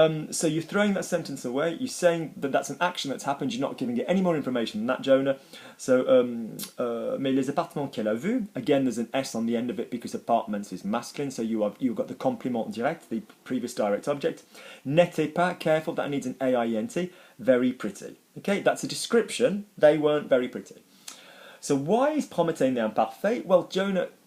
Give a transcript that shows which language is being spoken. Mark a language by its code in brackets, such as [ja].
[en] So you're throwing that sentence away. You're saying that that's an action that's happened. You're not giving it any more information than that, Jonah. [fr] So, mais les appartements qu'elle a vus. [en] Again, there's an S on the end of it because apartments is masculine. So you've got the complément direct, the previous direct object. [fr] N'était pas, [en] careful, that needs an AINT. Very pretty. Okay, that's a description. They weren't very pretty. So why is promettre the imparfait? Well, Jonah